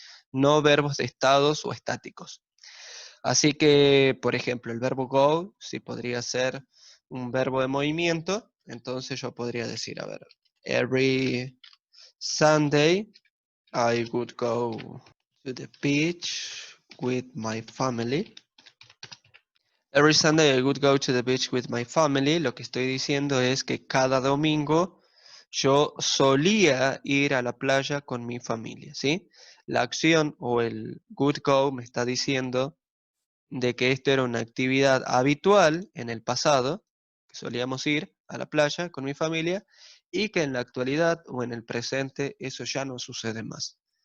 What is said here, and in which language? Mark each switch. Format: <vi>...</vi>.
<es>No verbos de estados o estáticos. Así que, por ejemplo, el verbo go, sí podría ser un verbo de movimiento, entonces yo podría decir, a ver,</es> <en>every Sunday I would go to the beach with my family. Every Sunday I would go to the beach with my family.</en> <es>Lo que estoy diciendo es que cada domingo yo solía ir a la playa con mi familia, ¿sí? La acción o el would go me está diciendo de que esto era una actividad habitual en el pasado, que solíamos ir a la playa con mi familia, y que en la actualidad o en el presente eso ya no sucede más.</es>